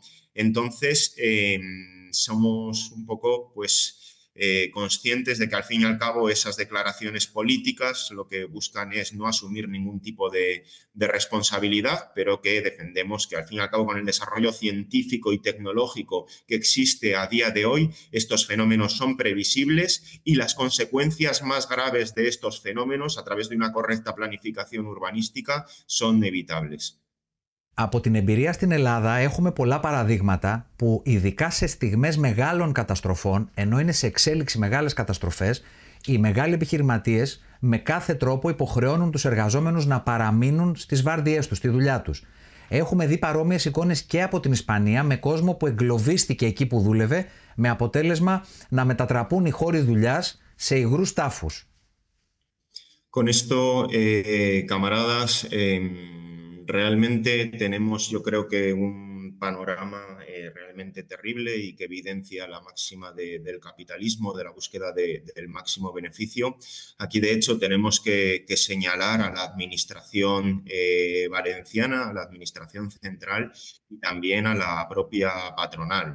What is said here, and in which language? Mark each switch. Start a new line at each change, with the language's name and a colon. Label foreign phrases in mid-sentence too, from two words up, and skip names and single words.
Spanish: Entonces, somos un poco, pues, conscientes de que al fin y al cabo esas declaraciones políticas lo que buscan es no asumir ningún tipo de responsabilidad, pero que defendemos que al fin y al cabo con el desarrollo científico y tecnológico que existe a día de hoy, estos fenómenos son previsibles, y las consecuencias más graves de estos fenómenos a través de una correcta planificación urbanística son evitables.
Greek: Από την εμπειρία στην Ελλάδα έχουμε πολλά παραδείγματα που ειδικά σε στιγμές μεγάλων καταστροφών, ενώ είναι σε εξέλιξη μεγάλες καταστροφές, οι μεγάλοι επιχειρηματίες με κάθε τρόπο υποχρεώνουν τους εργαζόμενους να παραμείνουν στις βάρδιές τους, στη δουλειά τους. Έχουμε δει παρόμοιες εικόνες και από την Ισπανία, με κόσμο που εγκλωβίστηκε εκεί που δούλευε, με αποτέλεσμα να μετατραπούν οι χώροι δουλειάς σε υγρούς τάφους.
Spanish: Con esto, camaradas, realmente tenemos, yo creo que un panorama realmente terrible y que evidencia la máxima del capitalismo, de la búsqueda del máximo beneficio. Aquí, de hecho, tenemos que señalar a la administración valenciana, a la administración central y también a la propia patronal.